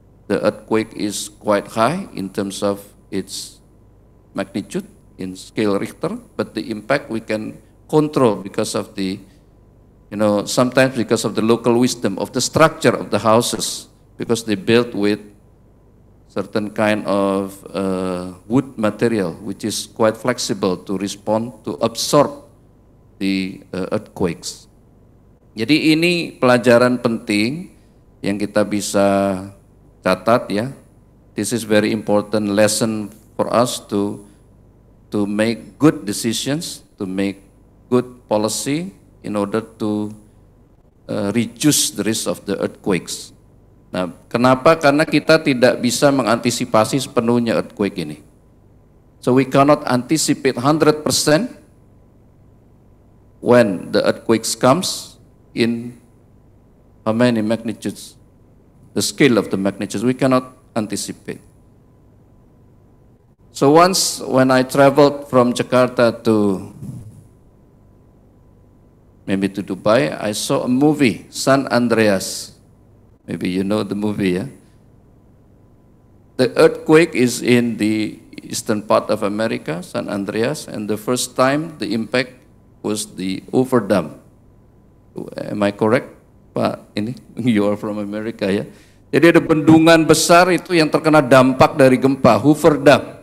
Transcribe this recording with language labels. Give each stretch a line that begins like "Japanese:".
English: The earthquake is quite high in terms of its magnitude in scale Richter, but the impact we can control because of the, sometimes because of the local wisdom of the structure of the houses, because they built with certain kind of wood material, which is quite flexible to respond, to absorb the earthquakes.
Indonesian: Jadi ini pelajaran penting yang kita bisa catat, ya.
English: This is very important lesson for us to make good decisions, to make good policy in order to reduce the risk of the earthquakes.
Indonesian: Nah, kenapa? Karena kita tidak bisa mengantisipasi sepenuhnya earthquake ini.
English: So we cannot anticipate 100%, when the earthquakes comes in how many magnitudes, the scale of the magnitudes, we cannot anticipate. So once when I traveled from Jakarta to maybe to Dubai, I saw a movie, San Andreas. Maybe you know the movie, yeah? The earthquake is in the eastern part of America, San Andreas, and the first time the impact was the overdam. Am I correct, Pak?
Indonesian: Ini,
English: you are from America, ya?
Indonesian: Jadi ada bendungan besar itu yang terkena dampak dari gempa, Hoover Dam.